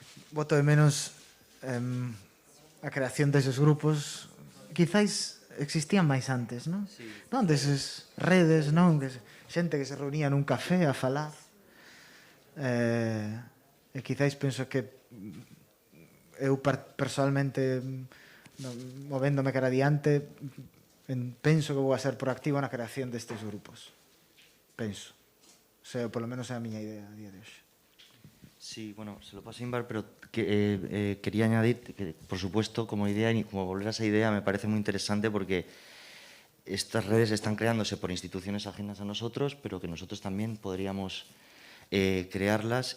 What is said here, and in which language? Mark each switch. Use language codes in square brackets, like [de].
[gl] Voto de menos a creación deses grupos. Quizáis existían máis antes, non? Sí. Non, deses redes, non? Xente que se reunía nun café a falar. E quizáis penso que eu personalmente, movéndome cara adiante, penso que vou a ser proactivo na creación destes grupos. Penso. O sea, polo menos é a miña idea a día de hoxe. [es] Sí, bueno, se lo paso a Inbar, pero quería añadir que, por supuesto, como idea y como volver a esa idea, me parece muy interesante porque estas redes están creándose por instituciones ajenas a nosotros, pero que nosotros también podríamos crearlas.